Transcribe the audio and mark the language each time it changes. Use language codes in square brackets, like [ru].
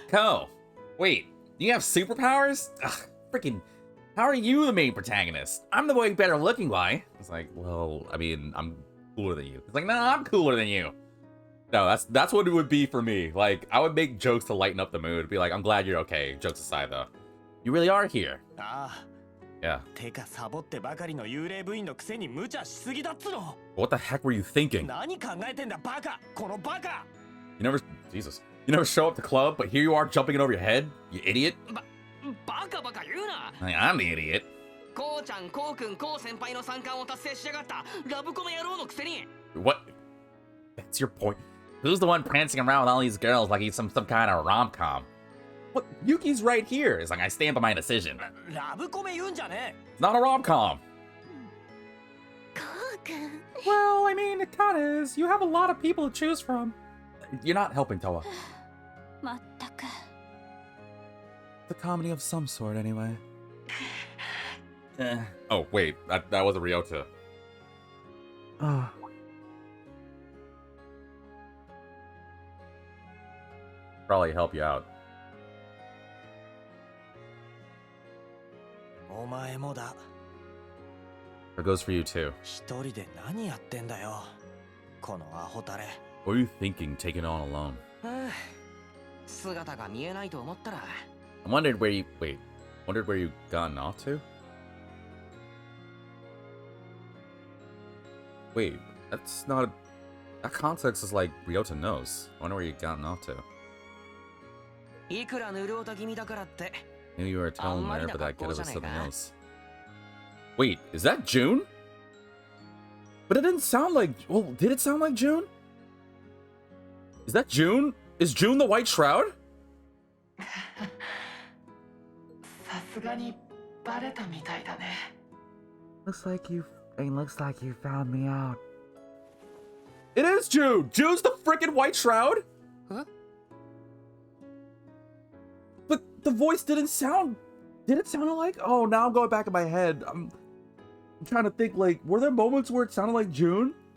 [en] Ko, wait, you have superpowers? Ugh, freaking... How are you the main protagonist? I'm the way better looking guy. It's like, well, I mean, I'm cooler than you. It's like, no, I'm cooler than you. No, that's what it would be for me. Like, I would make jokes to lighten up the mood. Be like, I'm glad you're okay. Jokes aside, though. You really are here. [ja] ああ。 [en] Yeah. [ja] てかサボってばかりの幽霊部員のくせに無茶しすぎだっつの。 [en] What the heck were you thinking? [ja] 何考えてんだバカ。このバカ。 [en] You never... Jesus. You never show up to club, but here you are jumping it over your head? You idiot. [ja] バカバカ言うな。 [en] I mean, I'm the idiot. [ja] こうちゃん、こうくん、こう先輩の三冠を達成しやがったラブコメ野郎のくせに。 [en] What? That's your point. Who's the one prancing around with all these girls like he's some kind of rom-com? What? Yuki's right here. It's like, I stand by my decision. [ja] ラブコメ言うんじゃね [en] It's not a rom-com. [ja] こうくん [en] Well, I mean, it kinda is. You have a lot of people to choose from. You're not helping, Toa. [ja] まったく [en] The comedy of some sort, anyway. Oh, wait. That wasn't Ryota. Ah, Probably help you out. [ja] お前もだ [en] It goes for you, too. [ja] 一人で何やってんだよこのアホタレ [en] What are you thinking, taking it on alone? [ja] 姿が見えないと思ったら [en] I wondered where you... Wait. Wondered where you gotten off to? Wait, that's not... That context is like Ryota knows. I wonder where you gotten off to. [ja] いくらぬるおた気味だからって [en] Maybe you were telling there, but that kid was something else. Wait, is that June? But it didn't sound like... Well, did it sound like June? Is that June? Is June the White Shroud? [ja] さすがにバレたみたいだね [en] looks like you found me out. It is June! June's the freaking White Shroud? Huh? But the voice didn't sound... Did it sound like... Oh, now I'm going back in my head. I'm trying to think, like, were there moments where it sounded like June?